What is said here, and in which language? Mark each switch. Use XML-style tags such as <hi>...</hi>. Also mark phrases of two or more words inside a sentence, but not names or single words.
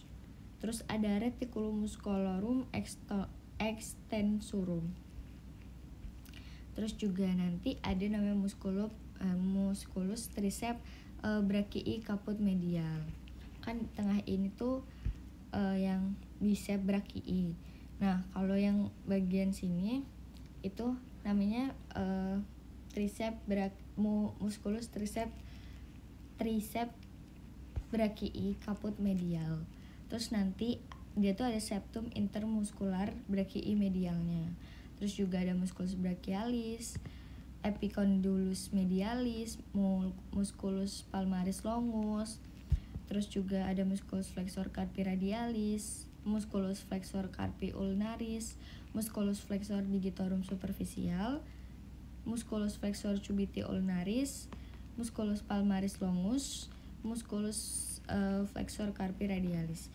<id>Terus ada</id> <la>reticulum musculorum extensorum.</la> <id>Terus juga nanti ada namanya</id> <la>musculus triceps brachii caput medial.</la> <id>Kan tengah ini tuh yang</id> <la>biceps brachii.</la> <id>Nah, kalau yang bagian sini itu namanya</id> <la>musculus triceps brachii caput medial.</la> <id>Terus nanti dia tuh ada</id> <la>septum intermuscular brachii</la> <id>medialnya. Terus juga ada</id> <la>musculus brachialis, epicondylus medialis, musculus palmaris longus.</la> <id>Terus juga ada</id> <la>musculus flexor carpi radialis, musculus flexor carpi ulnaris, musculus flexor digitorum superficial, musculus flexor cubiti ulnaris, musculus palmaris longus, musculus flexor carpi radialis.</la>